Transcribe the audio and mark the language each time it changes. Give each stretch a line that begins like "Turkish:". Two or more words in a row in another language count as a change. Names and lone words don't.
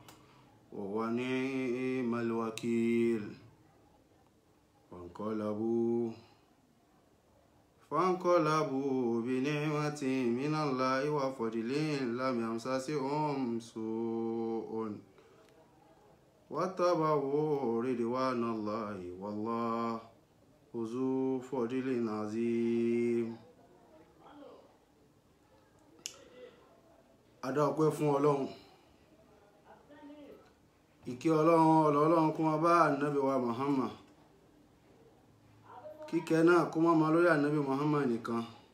Arabic: ونعم الوكيل فانقلبوا بنعمة من الله وفضل لم يمسسهم سوء واتبعوا رضوان الله والله ذو فضل عظيم.
Yoruba: Adá ọpẹ́ fún Ọlọ́run, ìkẹ́ Ọlọ́run kó máa bá Ànábì wa Muhammad, kíkẹ́ náà kó máa lórí Ànábì Muhammad nìkan,